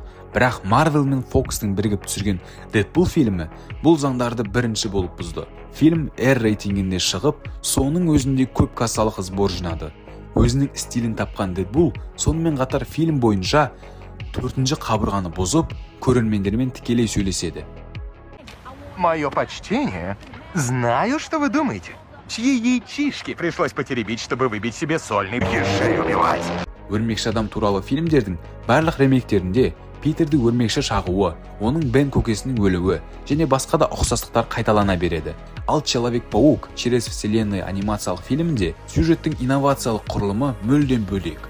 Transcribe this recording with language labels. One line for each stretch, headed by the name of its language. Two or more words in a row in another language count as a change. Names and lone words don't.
Kazakh: Бірақ Marvel мен Fox'тың бірігіп түсірген Deadpool фильмі бұл заңдарды бірінші болып бұзды. Фильм R рейтингінде шығып, соның өзінде көп кассалық сбор жинады. Өзінің стилін тапқан Deadpool сонымен қатар фильм бойынша 4-ші қабырғаны бұзып, көрермендермен тікелей сөйлеседі.
Russian: Мое почтение. Знаю, что вы думаете. Чьи яичишки пришлось потеребить, чтобы выбить себе сольный ешей убивать.
Kazakh: Өрмекші адам туралы фильмдердің барлық ремейктерінде Питерді өрмекші шағуы, оның Бен көкесінің өлуі және басқа да ұқсастықтар қайталана береді. Ал Человек-паук через вселенной анимациялық фильмінде сюжеттің инновациялық құрылымы мүлдем бөлек.